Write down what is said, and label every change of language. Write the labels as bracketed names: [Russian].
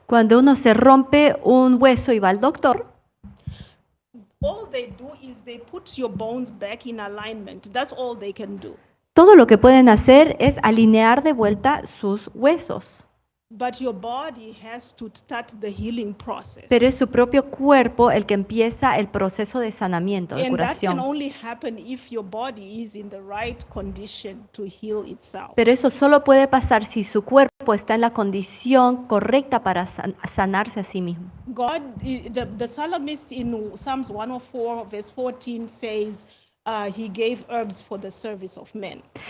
[Spanish] Cuando uno se rompe un hueso y va al doctor, [English] all they do is they put your bones back in alignment. That's all they can do. [Spanish] todo lo que pueden hacer es alinear de vuelta sus huesos. [English] But your body has to start the healing process. [Spanish] Pero es su propio cuerpo el que empieza el proceso de sanamiento, de [English] And that can [Spanish] curación. [English] only happen if your body is in the right condition to heal itself. [Spanish] Pero eso solo puede pasar si su cuerpo está en la condición correcta para sanarse a sí mismo. [English] God, the psalmist in Psalms 104 verse 14 says, he gave herbs for the service of men.